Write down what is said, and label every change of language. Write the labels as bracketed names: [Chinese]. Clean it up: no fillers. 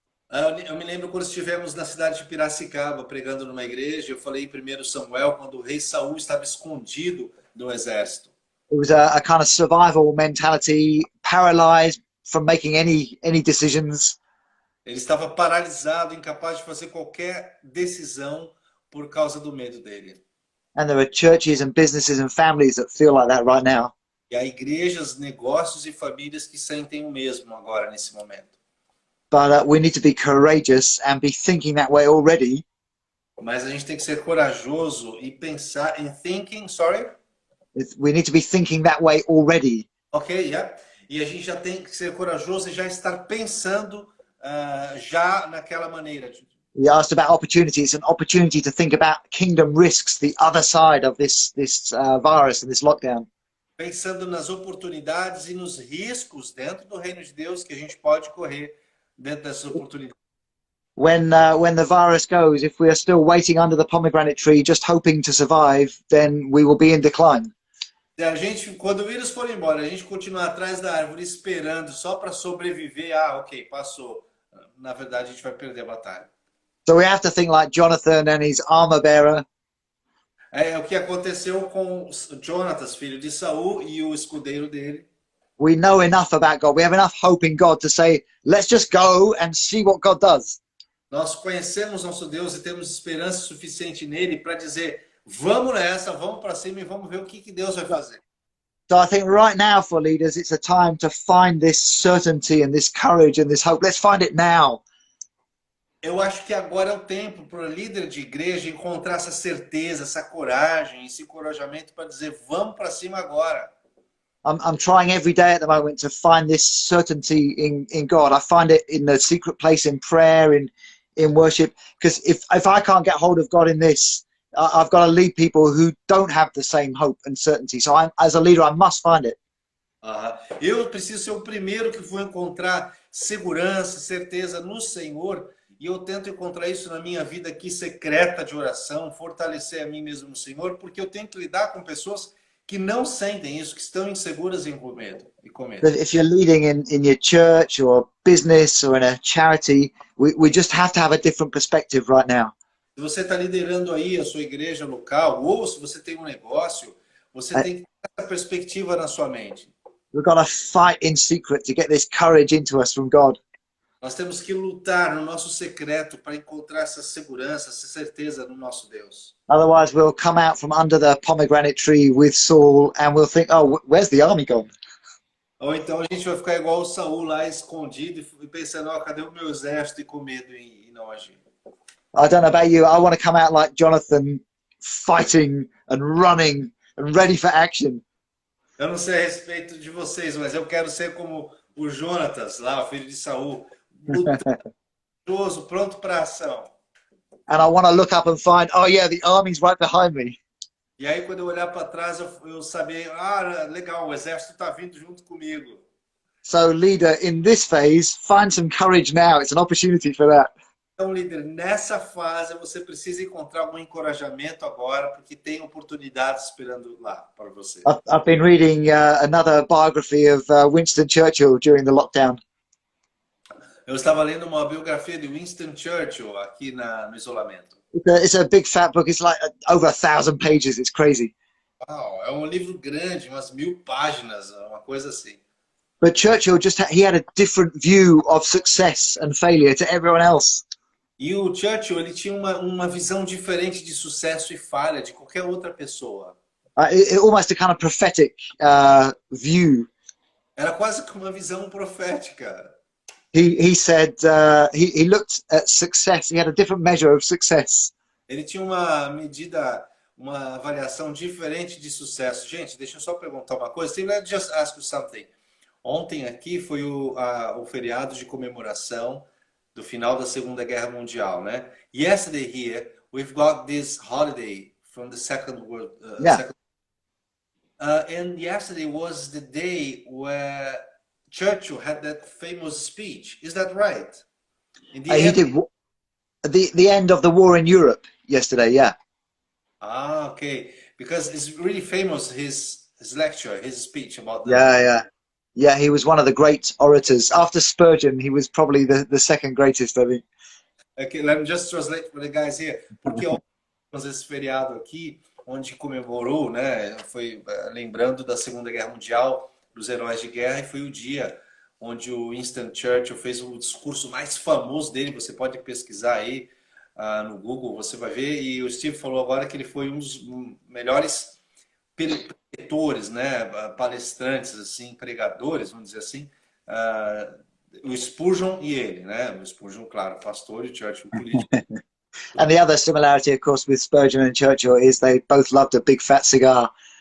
[Portuguese] Eu me lembro quando estivemos na cidade de Piracicaba pregando numa igreja, eu falei em 1 Samuel, quando o rei Saul estava escondido do exército. [English] It was a kind of survival mentality, paralyzed from making any decisions. [Portuguese] Ele estava paralisado, incapaz de fazer qualquer decisão por causa do medo dele. [English] And there are churches and businesses and families that feel like that right now. [Portuguese] E há igrejas, negócios e famílias que sentem o mesmo agora, nesse momento. [English] But we need to be courageous and be thinking that way already. [Portuguese] Mas a gente tem que ser corajoso e pensar em [English] thinking, sorry? We need to be thinking that way already. Ok, yeah. [Portuguese] E a gente já tem que ser corajoso e já estar pensando já naquela maneira. [English] You asked about opportunity. It's an opportunity to think about kingdom risks, the other side of this virus and this lockdown. [Portuguese] Pensando nas oportunidades e nos riscos dentro do reino de Deus que a gente pode correr dentro dessas oportunidades. [English] When the virus goes, if we are still waiting under the pomegranate tree, just hoping to survive, then we will be in decline. [Portuguese] Se a gente, quando o vírus for embora, a gente continuar atrás da árvore esperando só para sobreviver, ok, passou. Na verdade, a gente vai perder a batalha. [English] So we have to think like Jonathan and his armor bearer. [Portuguese] É o que aconteceu com Jonatas, filho de Saul, e o escudeiro dele. [English] We know enough about God. We have enough hope in God to say, let's just go and see what God does. [Portuguese] Nós conhecemos nosso Deus e temos esperança suficiente nele para dizer, vamos nessa, vamos para cima e vamos ver o que Deus vai fazer. [English] So I think right now for leaders, it's a time to find this certainty and this courage and this hope. Let's find it now. [Portuguese] Eu acho que agora é o tempo para o líder de igreja encontrar essa certeza, essa coragem, esse encorajamento para dizer, vamos para cima agora. [English] I'm trying every day at the moment to find this certainty in God. I find it in the secret place in prayer, in worship. Because if I can't get hold of God in this, I've got to lead people who don't have the same hope and certainty. So as a leader, I must find it. [Portuguese] Eu preciso ser o primeiro que vou encontrar segurança, certeza no Senhor. E eu tento encontrar isso na minha vida aqui secreta de oração, fortalecer a mim mesmo no Senhor, porque eu tenho que lidar com pessoas que não sentem isso, que estão inseguras e com medo. [English] If you're leading in your church or business or in a charity, we just have to have a different perspective right now. [Portuguese] Se você está liderando aí a sua igreja local, ou se você tem um negócio, você tem que ter essa perspectiva na sua mente. [English] We've got to fight in secret to get this courage into us from God. [Portuguese] Nós temos que lutar no nosso secreto para encontrar essa segurança, essa certeza no nosso Deus. [English] Otherwise, we'll come out from under the pomegranate tree with Saul and we'll think, oh, where's the army gone? [Portuguese] Ou então a gente vai ficar igual o Saul lá, escondido e pensando, cadê o meu exército, e com medo e não agir. [English] I don't know about you, I want to come out like Jonathan, fighting and running and ready for action. [Portuguese] Eu não sei a respeito de vocês, mas eu quero ser como o Jonatas, lá, o filho de Saul, lutando, pronto para ação. [English] And I want to look up and find, oh yeah, the army's right behind me. [Portuguese] E aí quando eu olhar para trás, eu saber, legal, o exército está vindo junto comigo. [English] So leader, in this phase, find some courage now. It's an opportunity for that. [Portuguese] Então, líder, nessa fase você precisa encontrar um encorajamento agora, porque tem oportunidades esperando lá para você. [English] I've been reading another biography of Winston Churchill during the lockdown. [Portuguese] Eu estava lendo uma biografia de Winston Churchill aqui no isolamento. [English] It's a big fat book. It's like over 1,000 pages. It's crazy. [Portuguese] Uau, é um livro grande, umas 1000 páginas, uma coisa assim. [English] But Churchill he had a different view of success and failure to everyone else. [Portuguese] E o Churchill, ele tinha uma visão diferente de sucesso e falha de qualquer outra pessoa. [English] Almost a kind of prophetic view. [Portuguese] Era quase como uma visão profética. [English] He said he looked at success. He had a different measure of success. [Portuguese] Ele tinha uma medida, uma avaliação diferente de sucesso. Gente, deixa eu só perguntar uma coisa. [English] Let me just ask you something. [Portuguese] Ontem aqui foi o feriado de comemoração do final da Segunda Guerra Mundial, né? [English] Yesterday here we've got this holiday from the Second World. And yesterday was the day where Churchill had that famous speech. Is that right? In the He end. did the end of the war in Europe yesterday. Yeah. Ah, okay. Because it's really famous, his lecture, his speech about the. Yeah. He was one of the great orators. After Spurgeon, he was probably the second greatest, I think. Okay, let me just translate for the guys here. [Portuguese] Porque ontem nós esse feriado aqui, onde comemorou, né, foi lembrando da Segunda Guerra Mundial, dos heróis de guerra, e foi o dia onde o Winston Churchill fez o discurso mais famoso dele. Você pode pesquisar aí no Google, você vai ver. E o Steve falou agora que ele foi um dos melhores preletores, né, palestrantes, assim, pregadores, vamos dizer assim, o Spurgeon e ele, né? O Spurgeon, claro, pastor, e Churchill político. [English] And the other similarity, of course, with Spurgeon and Churchill is they both loved a big fat cigar.